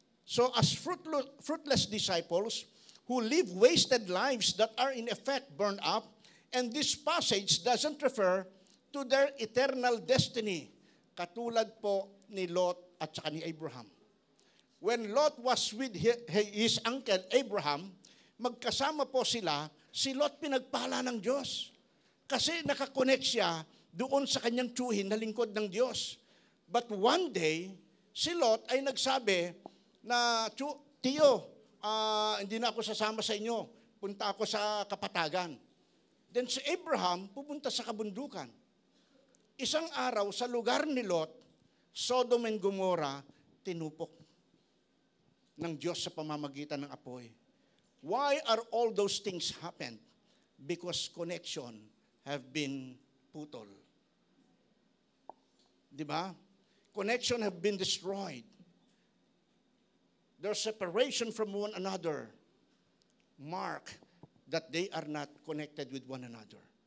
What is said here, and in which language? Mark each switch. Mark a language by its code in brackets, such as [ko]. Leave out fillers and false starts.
[en] So as fruitless disciples who live wasted lives that are in effect burned up, and this passage doesn't refer to their eternal destiny, [tl] katulad po ni Lot at saka ni Abraham. [en] When Lot was with his uncle Abraham, [tl] magkasama po sila, si Lot pinagpala ng Diyos. Kasi nakakonect siya doon sa kanyang tiyuhin na lingkod ng Diyos. [en] But one day, [tl] si Lot ay nagsabi na, Tiyo, hindi na ako sasama sa inyo. Punta ako sa kapatagan. Then si Abraham pupunta sa kabundukan. Isang araw sa lugar ni Lot, Sodom and Gomorrah, tinupok ng Diyos sa pamamagitan ng apoy. [en] Why are all those things happened? Because connection have been putol. [tl] Di ba? [en] Connection have been destroyed. Their separation from one another mark that they are not connected with one another.